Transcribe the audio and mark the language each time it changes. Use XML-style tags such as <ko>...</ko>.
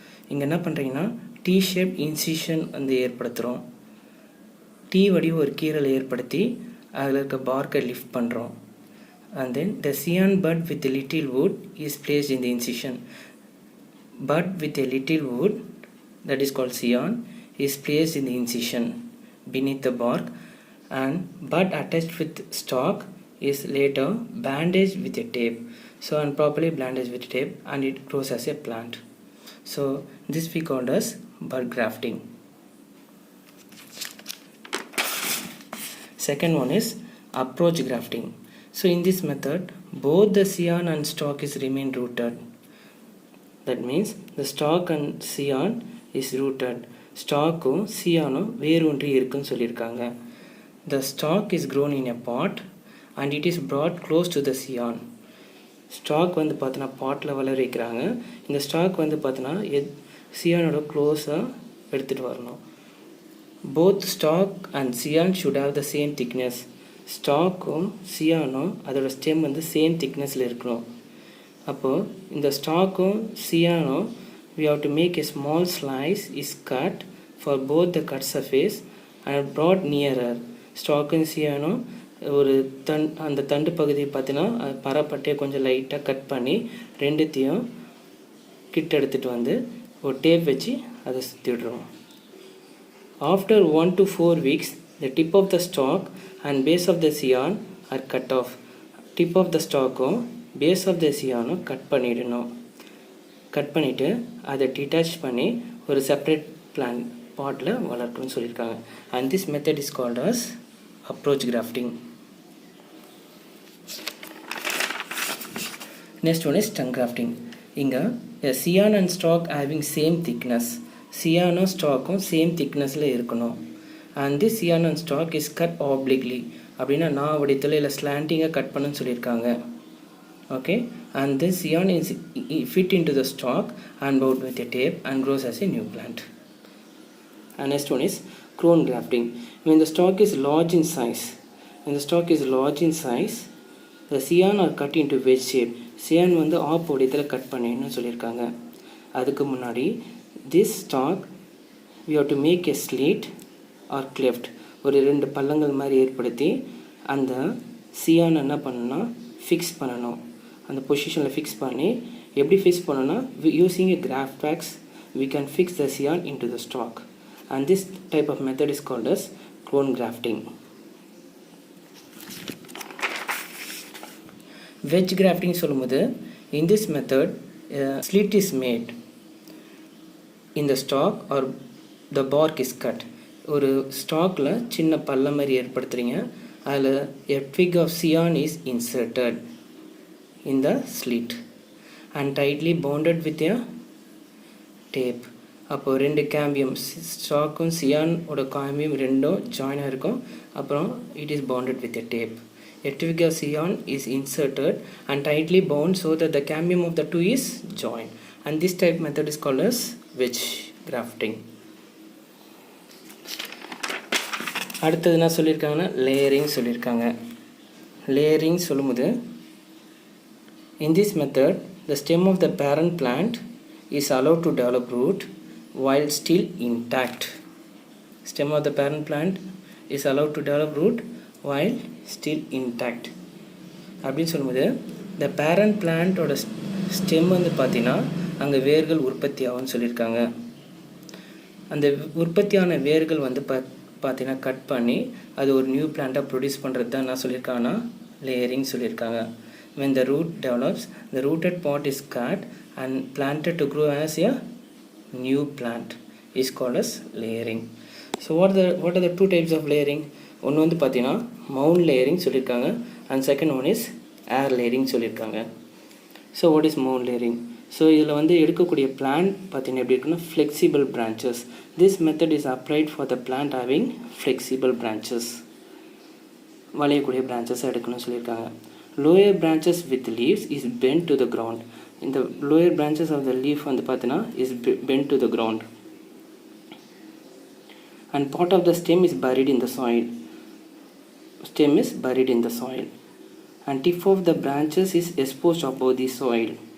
<ta>இங்கே என்ன பண்ணுறீங்கன்னா T-shaped incision வந்து ஏற்படுத்துகிறோம். T வடிவ ஒரு கீறலை ஏற்படுத்தி அதில் இருக்க பார்க்கை லிஃப்ட் பண்ணுறோம்.</ta> <en>And then the scion bud with a little wood is placed in the incision. Bud with a little wood, that is called scion, is placed in the incision beneath the bark, and bud attached with stalk is later bandaged with a tape. So and properly bandaged with tape and it grows as a plant. So this we called as bud grafting. Second one is approach grafting. So in this method both the scion and stalk is remain rooted. That means the stalk and scion is rooted.</en> <ta>Stalkum scionum வேரூன்றி இருக்குன்னு சொல்லியிருக்காங்க.</ta> <en>The stalk is grown in a pot and it is brought close to the scion.</en> <ta>Stock வந்து பார்த்தோன்னா பாட்டில் வளர வைக்கிறாங்க. இந்த stock வந்து பார்த்தோன்னா சியானோட க்ளோஸாக எடுத்துகிட்டு வரணும்.</ta> <en>Both stock and scion should have the same thickness.</en> <ta>ஸ்டாக்கும் சியானும் அதோட ஸ்டெம் வந்து சேம் திக்னஸில் இருக்கணும். அப்போது இந்த ஸ்டாக்கும் சியானும்</ta> <en>we have to make a small slice is cut for both the cut surface and brought nearer.</en> <ta>ஸ்டாக்கும் சியானும் ஒரு அந்த தண்டு பகுதியை பார்த்தீங்கன்னா பரப்பட்டையை கொஞ்சம் லைட்டாக கட் பண்ணி ரெண்டுத்தையும் கிட்ட எடுத்துகிட்டு வந்து ஒரு டேப் வச்சு அதை சுற்றி விடுறோம்.</ta> <en>After 1 to 4 weeks, the tip of the stalk and base of the scion are cut off. Tip of the stalk base of the scion cut பண்ணிடணும்.</en> <ta>கட் பண்ணிவிட்டு அதை டிட்டாச் பண்ணி ஒரு செப்பரேட் பிளான்ட் பாட்டில் வளர்க்கணும்னு சொல்லியிருக்காங்க.</ta> <en>And this method is called as approach grafting. Next one is ஸ்டங் grafting. இங்கே cyan and stock having same thickness, சியானும் ஸ்டாக்கும் same திக்னஸில் இருக்கணும். And this cyan and stock is cut obliquely,</en> <ta>அப்படின்னா நான் வடித்தில் இல்லை ஸ்லாண்டிங்காக கட் பண்ணுன்னு சொல்லியிருக்காங்க.</ta> <en>Okay, and this scion is fit into the stalk and bound with a tape and grows as a new plant. And next one is crown grafting. When the stalk is large in size, the scion are cut into wedge shape.</en> <ta>Scion வந்து app வடிவத்தில் cut பண்ணின்னு சொல்லியிருக்காங்க. அதுக்கு முன்னாடி</ta> <en>this stalk we have to make a slit or cleft,</en> <ta>ஒரு 2 பள்ளங்கள் மாதிரி ஏற்படுத்தி அந்த scion என்ன பண்ணணும்னா ஃபிக்ஸ் பண்ணணும். அந்த பொசிஷனில் ஃபிக்ஸ் பண்ணி எப்படி ஃபிக்ஸ் பண்ணணும்னா</ta> <en>Using a graft wax we can fix the scion into the stalk, and this type of method is called as crown grafting. Wedge grafting சொல்லும்போது in this method slit is made in the stalk or the bark is cut.</en> <ta>ஒரு ஸ்டாக்கில் சின்ன பள்ளம் மாதிரி ஏற்படுத்துகிறீங்க, அதில்</ta> <en>a twig of scion is inserted in the slit and tightly bonded with a tape.</en> <ta>அப்போ 2 cambium ஸ்டாக்கும் cyan ஓட காம்பியம் ரெண்டும் ஜாயினாக இருக்கும்.</ta> <en>அப்புறம் it is bonded with a tape. A twig of scion is inserted and tightly bound so that the cambium of the two is joined, and this type method is called as wedge grafting.</en> <ta>அடுத்தது என்ன சொல்லியிருக்காங்கன்னா layering சொல்லியிருக்காங்க. Layering சொல்லும்போது</ta> <en>in this method the stem of the parent plant is allowed to develop root while still intact. Stem of the parent plant is allowed to develop root while still intact.</en> <ta>அப்படின்னு சொல்லும்போது the parent plant ஓட stem வந்து பார்த்தீங்கன்னா அங்கே வேர்கள் உற்பத்தி ஆகும்னு சொல்லியிருக்காங்க. அந்த உற்பத்தியான வேர்கள் வந்து பார்த்தீங்கன்னா கட் பண்ணி அது ஒரு நியூ பிளான்ட்டாக ப்ரொடியூஸ் பண்ணுறது தான் என்ன சொல்லியிருக்காங்கன்னா லேயரிங் சொல்லியிருக்காங்க.</ta> <en>When the root develops, the rooted part is cut and planted to grow as a new plant is called as layering. So what are the 2 types of layering?</en> <ta>ஒன்று வந்து பார்த்தீங்கன்னா mount layering சொல்லியிருக்காங்க,</ta> <en>and second one is air layering</en> <ta>சொல்லியிருக்காங்க.</ta> <en>So what is mound layering?</en> <ta>So இதில் வந்து எடுக்கக்கூடிய plant பார்த்தீங்கன்னா எப்படி இருக்குன்னா flexible branches.</ta> <en>this method is applied for the plant having flexible branches,</en> <ta>வளையக்கூடிய branches எடுக்கணும்னு சொல்லியிருக்காங்க.</ta> <en>lower branches with leaves is bent to the ground. In the lower branches of the leaf</en> <ta>வந்து பார்த்தீங்கன்னா</ta> <en>is bent to the ground, and part of the stem is buried in the soil. Stem is buried in the soil and tip of the branches is exposed above the soil.</en>